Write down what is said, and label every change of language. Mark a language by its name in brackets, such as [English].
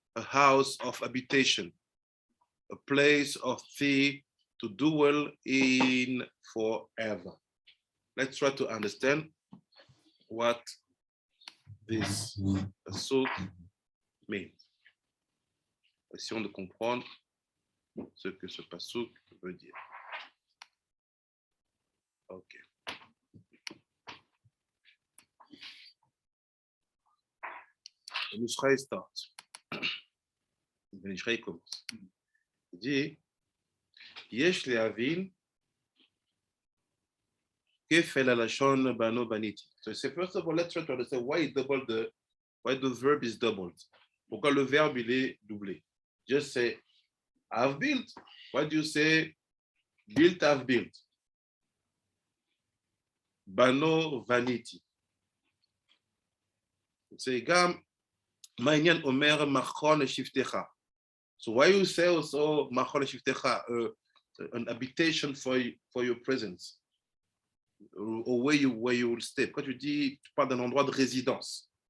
[English] a house of habitation, a place of thee to dwell in forever. Let's try to understand what this pasuk means. [French] Essayons de comprendre ce que ce pasuk veut dire. [English] Ok. Ben Israël start. [French] Ben Israël commence. Il dit, [Hebrew] Yesh le'avin kefel alashon bano baniti. [English] So [French] c'est [English] first of all, let's try to understand why the verb is doubled. [French] Pourquoi le verbe il est doublé? [English] Just say, I've built. Why do you say built, I've built? [Hebrew] Bano vaniti. Say gam ma'inyan omer machon shiftecha. [English] So why you say also machon shiftecha, an habitation for your presence, or where you will stay? [French] Quand tu dis, tu parles d'un endroit de résidence.